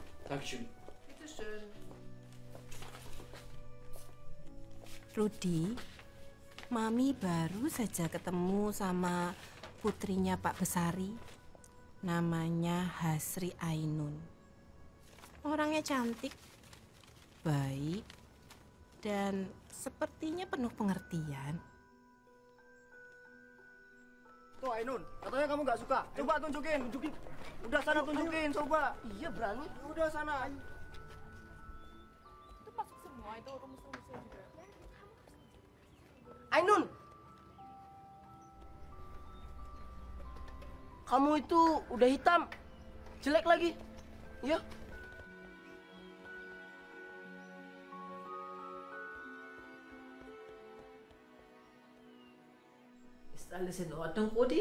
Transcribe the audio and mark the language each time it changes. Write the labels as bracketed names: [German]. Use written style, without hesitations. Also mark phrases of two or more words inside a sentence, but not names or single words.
[German] Dankeschön. Bitteschön. [Indonesian] Rudi, Mami baru saja ketemu sama putrinya Pak Besari. Namanya Hasri Ainun. Orangnya cantik, baik, dan sepertinya penuh pengertian. Tuh Ainun, katanya kamu nggak suka. Coba tunjukin. Udah sana tunjukin, coba. Iya berani. Udah sana. Itu masuk semua, itu rumus-rumusnya juga. Ainun, kamu itu udah hitam, jelek lagi. Ya. [German] Ist alles in Ordnung, Rudi?